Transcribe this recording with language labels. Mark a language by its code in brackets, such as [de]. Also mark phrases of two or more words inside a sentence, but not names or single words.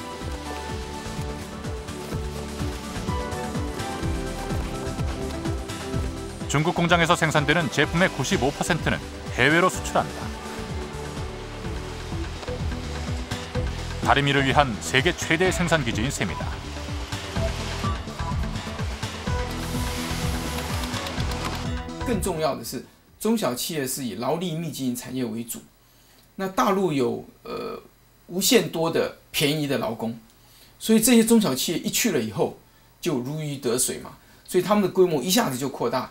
[ko] 중국 공장에서 생산되는 제품의 95%는 해외로 수출한다. 다리미를 위한 세계 최대의 생산 기지인 셈이다. [zh] 更重要的是，中小企业是以劳力密集型产业为主。那大陆有无限多的便宜的劳工，所以这些中小企业一去了以后就如鱼得水嘛，所以他们的规模一下子就扩大。